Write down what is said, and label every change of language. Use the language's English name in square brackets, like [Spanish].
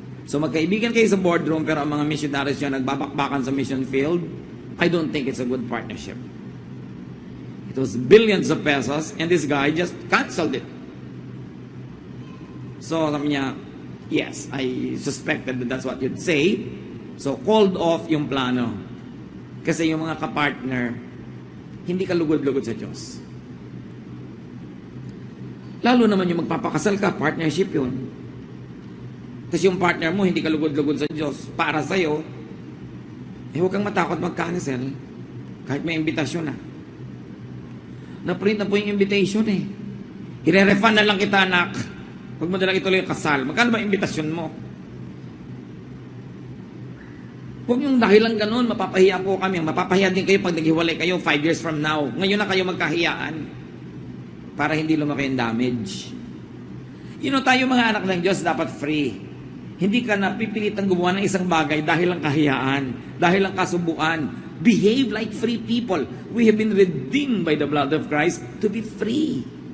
[Filipino] So magkaibigan kayo sa boardroom pero ang mga missionaries nyo nagbabakbakan sa mission field. [English] I don't think it's a good partnership. It was billions of pesos and this guy just canceled it. [Filipino] So sabi niya, [English] yes, I suspected that that's what you'd say. [Filipino] So called off yung plano. Kasi yung mga kapartner, hindi ka lugod-lugod sa Diyos. Lalo naman yung magpapakasal ka, partnership yun. Kasi yung partner mo, hindi ka lugod-lugod sa Diyos. Para sa'yo, huwag kang matakot mag-cancel. Kahit may imbitasyon na. Na-print na po yung invitation eh. I-refund na lang kita, anak. Huwag mo na lang ituloy yung kasal. Magkano ba imbitasyon mo? Huwag yung dahilan ganun, mapapahiya po kami. Mapapahiya din kayo pag naghiwalay kayo [English] 5 years from now. [Filipino] Ngayon na kayo magkahiyaan. Para hindi lumaki yung damage. [English] You know, [Filipino] tayo mga anak ng Diyos dapat free. Hindi ka napipilitang gumawa ng isang bagay dahil lang kahiyaan, dahil lang kasubuan. [English] Behave like free people. We have been redeemed by the blood of Christ to be free.